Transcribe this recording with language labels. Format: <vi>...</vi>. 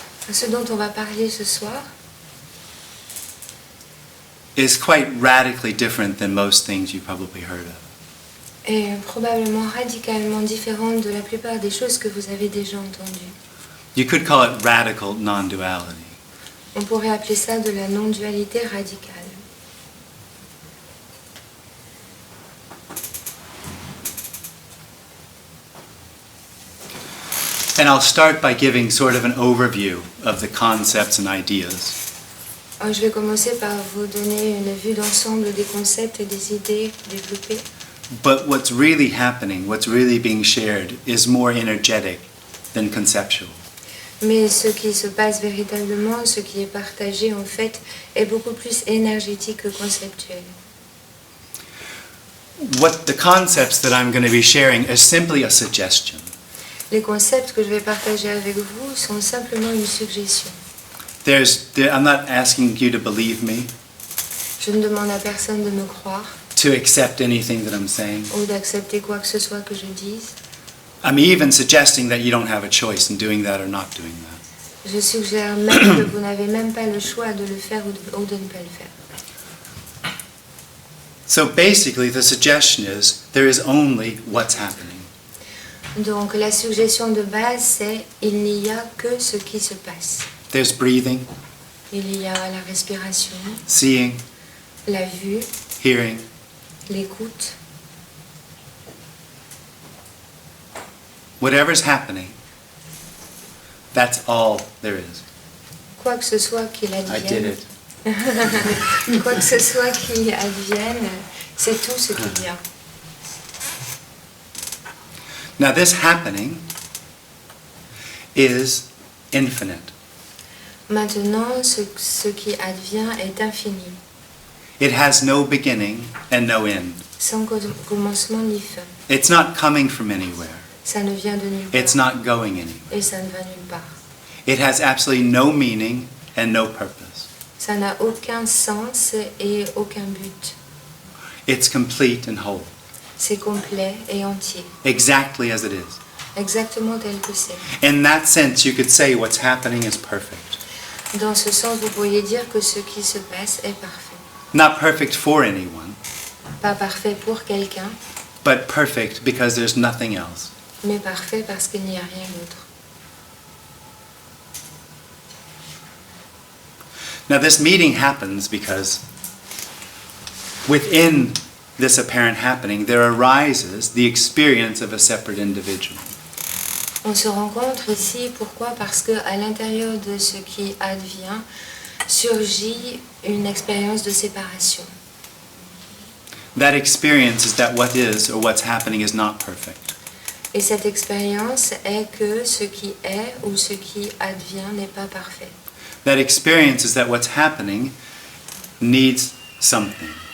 <fr>Ce dont on va parler ce soir</fr> <en>is quite radically different than most things you've probably heard of.</en> <fr>est probablement radicalement différente de la plupart des choses que vous avez déjà entendues.</fr> <en>You could call it radical non-duality.</en> <fr>On pourrait appeler ça de la non-dualité radicale.</fr> <en>And I'll start by giving sort of an overview of the concepts and ideas.</en> <fr>Alors, je vais commencer par vous donner une vue d'ensemble des concepts et des idées développées.</fr> <en>But what's really happening, what's really being shared, is more energetic than conceptual.</en> <fr>Mais ce qui se passe véritablement, ce qui est partagé en fait, est beaucoup plus énergétique que conceptuel.</fr> <en>What the concepts that I'm going to be sharing is simply a suggestion.</en> <fr>Les concepts que je vais partager avec vous sont simplement une suggestion.</fr> <en>I'm not asking you to believe me,</en> <fr>Je ne demande à personne de me croire</fr> <en>to accept anything that I'm saying.</en> <fr>ou d'accepter quoi que ce soit que je dise.</fr> <en>I'm even suggesting that you don't have a choice in doing that or not doing that.</en> <fr>Je suggère même que vous n'avez même pas le choix de le faire ou de ne pas le faire.</fr> <en>So basically the suggestion is there is only what's happening.</en> <fr>Donc la suggestion de base c'est il n'y a que ce qui se passe.</fr> <en>There's breathing,</en> <fr>Il y a la respiration,</fr> <en>seeing,</en> <fr>la vue,</fr> <en>hearing,</en> <fr>l'écoute.</fr> <en>whatever's happening, that's all there is.</en> <fr>Quoi que ce soit qu'il</fr> <en>I did</en> <fr>advienne,</fr> <en>it.</en> <fr>quoi que ce soit qui advienne, c'est tout ce qu'il y a.</fr> <en>Now this happening is infinite.</en> <fr>Maintenant, ce qui advient est infini,</fr> <en>It has no beginning and no end.</en> <fr>sans commencement ni fin.</fr> <en>It's not coming from anywhere.</en> <fr>Ça ne vient de nulle part</fr> <en>It's not going anywhere.</en> <fr>et ça ne va nulle part.</fr> <en>It has absolutely no meaning and no purpose.</en> <fr>Ça n'a aucun sens et aucun but.</fr> <en>It's complete and whole,</en> <fr>C'est complet et entier,</fr> <en>exactly as it is.</en> <fr>exactement tel que c'est.</fr> <en>In that sense, you could say what's happening is perfect.</en> <fr>Dans ce sens, vous pourriez dire que ce qui se passe est parfait.</fr> <en>Not perfect for anyone,</en> <fr>Pas parfait pour quelqu'un,</fr> <en>but perfect because there's nothing else.</en> <fr>mais parfait parce qu'il n'y a rien d'autre.</fr> <en>Now this meeting happens because within this apparent happening, there arises the experience of a separate individual.</en> <fr>On se rencontre ici, pourquoi? Parce qu'à l'intérieur de ce qui advient, surgit une expérience de séparation.</fr> <en>That experience is that what is or what's happening is not perfect.</en> <fr>Et cette expérience est que ce qui est ou ce qui advient n'est pas parfait.</fr> <en>That experience is that what's happening needs something.</en>